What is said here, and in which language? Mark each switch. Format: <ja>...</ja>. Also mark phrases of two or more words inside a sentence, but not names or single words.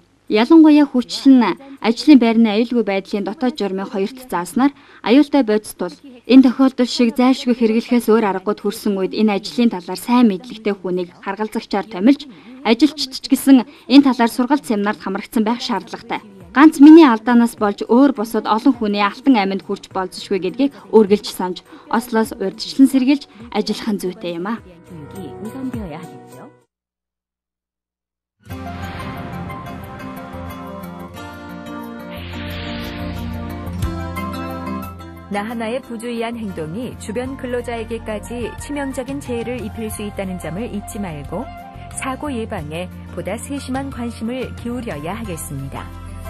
<mn>Ялангуяа хүчлэн ажлын байрны аюулгүй байдлын дотоод журмын 2-т зааснаар аюултай бодис тул энэ тохиолдол шиг зайлшгүй хэрэглэхээс өөр аргагүй төрсөн үед энэ ажлын талаар сайн мэдлэгтэй хүнийг харгалзагчаар томилж ажилчид ч гэсэн энэ талаар сургалт семинарт хамрагдсан байх шаардлагатай. Ганц миний алдаанаас болж өөр бусад олон хүний алтан аминд хүрч болзошгүй гэдгийг үргэлж санаж Ослоос урьдчилан сэргийлж ажиллах нь зүйтэй юм а.</mn> <ko>나 하나의 부주의한 행동이 주변 근로자에게까지 치명적인 재해를 입힐 수 있다는 점을 잊지 말고 사고 예방에 보다 세심한 관심을 기울여야 하겠습니다.</ko>